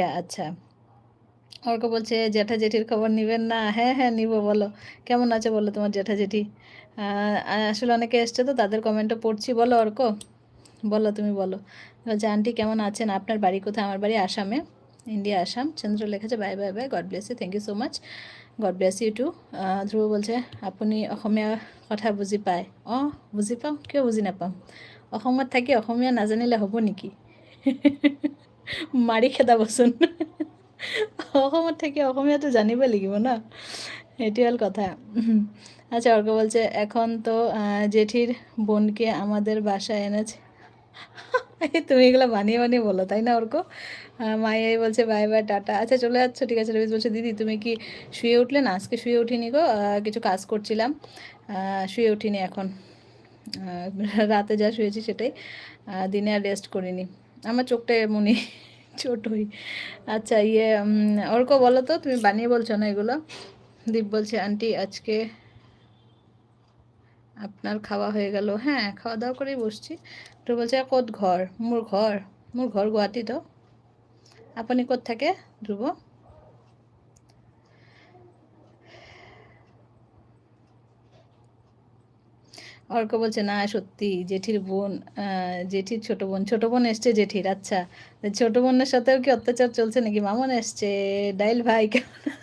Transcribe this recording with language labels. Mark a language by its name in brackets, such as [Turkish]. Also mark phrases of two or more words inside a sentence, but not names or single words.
[Bangla] আচ্ছা, অর্ক বলছে জ্যাঠা জেঠির খবর নেবেন না? হ্যাঁ হ্যাঁ নিব, বলো কেমন আছে বলো তোমার জ্যাঠা জেঠি। আসলে অনেকে এসছে তো তাদের কমেন্টও পড়ছি। বলো অর্ক, বলো তুমি বলো। বলছে আন্টি কেমন আছেন, আপনার বাড়ি কোথায়? আমার বাড়ি আসামে, ইন্ডিয়া আসাম। চন্দ্র লেখেছে [English] bye bye bye, God bless you, thank you so much, God bless you too. [Assamese] ধ্ৰুৱ বলছে আপুনি অসমীয়া কথা বুজি পায়? অঁ বুজি পাওঁ, কিয় বুজি নাপাম? অসমত থাকি অসমীয়া নাজানিলে হ'ব নেকি? মাৰি খেদাবচোন। অসমত থাকি অসমীয়াটো জানিব লাগিব না, এটি হ'ল কথা। [Bangla] আচ্ছা, অর্ক বলছে এখন তো জেঠির বোনকে আমাদের বাসায় এনেছে। তুমি এগুলো বানিয়ে বানিয়ে বলো তাই না অর্ক? মাইয়াই বলছে [English] bye bye [Bangla] টাটা। আচ্ছা চলে যাচ্ছ, ঠিক আছে। রবিজ বলছে দিদি তুমি কি শুয়ে উঠলে? না, আজকে শুয়ে উঠিনি গো, কিছু কাজ করছিলাম, শুয়ে উঠিনি এখন। রাতে যা শুয়েছি সেটাই, দিনে আর রেস্ট করিনি। আমার চোখটা এমনই ছোটোই। আচ্ছা অর্ক বলো তো, তুমি বানিয়ে বলছো না এগুলো? দীপ বলছে আন্টি আজকে আপনার খাওয়া হয়ে গেল? হ্যাঁ, খাওয়া দাওয়া করেই বসছি। তো বলছে [Assamese] ক'ত ঘর? মোৰ ঘৰ গুৱাহাটীত। আপুনি ক'ত থাকে ধ্ৰুৱ? [Bangla] অর্ক বলছে না সত্যি জেঠির বোন, জেঠির ছোট বোন এসছে জেঠির। আচ্ছা, ছোট বোনের সাথেও কি অত্যাচার চলছে নাকি? মামন এসছে। ডাইল ভাই কেমন?